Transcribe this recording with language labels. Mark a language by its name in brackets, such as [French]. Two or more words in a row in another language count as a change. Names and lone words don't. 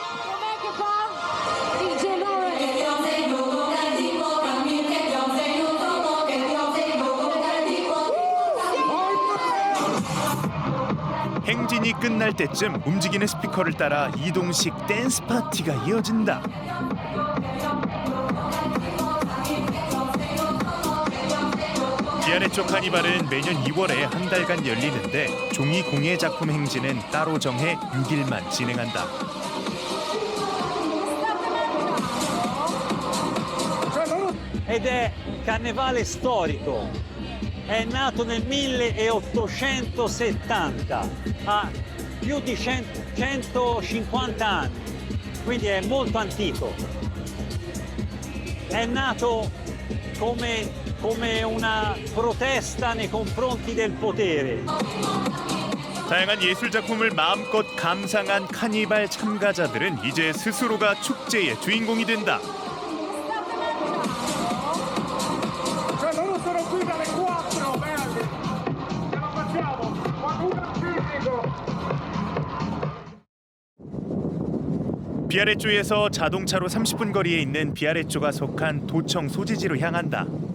[Korean] 행진이 끝날 때쯤 움직이는 스피커를 따라 이동식 댄스 파티가 이어진다. 비아래 쪽 카니발은 매년 2월에 한 달간 열리는데 종이 공예 작품 행진은 따로 정해 6일만 진행한다. [Italian] Ed è carnevale storico, è nato nel 1870, ha più di 150 anni, quindi è molto antico. È nato come una protesta nei confronti del potere. [Korean] 다양한 예술 작품을 마음껏 감상한 카니발 참가자들은 이제 스스로가 축제의 주인공이 된다. 비아레조에서 자동차로 30분 거리에 있는 비아레조가 속한 도청 소재지로 향한다.